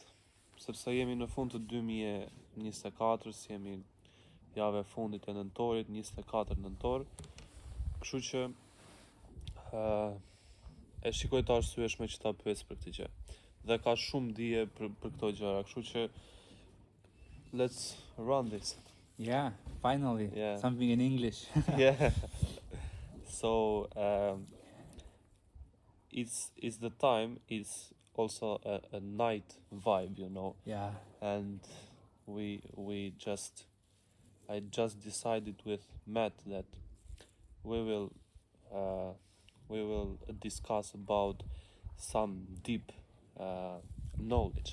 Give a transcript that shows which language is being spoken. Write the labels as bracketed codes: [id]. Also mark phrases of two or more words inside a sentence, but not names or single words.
[sq] Sepse jemi në fund të 2024, jemi jave fundit e nëntorit, 24 nëntor. Kështu që e shikoj të arsyeshme që ta pyes për këtë gjë. Dhe ka shumë dije për këto gjëra, kështu që [en] let's run this. Yeah, finally. Yeah. Something in English. Yeah. So it's the time. It's also a night vibe, you know. Yeah. And I just decided with Matt that we will discuss about some deep knowledge.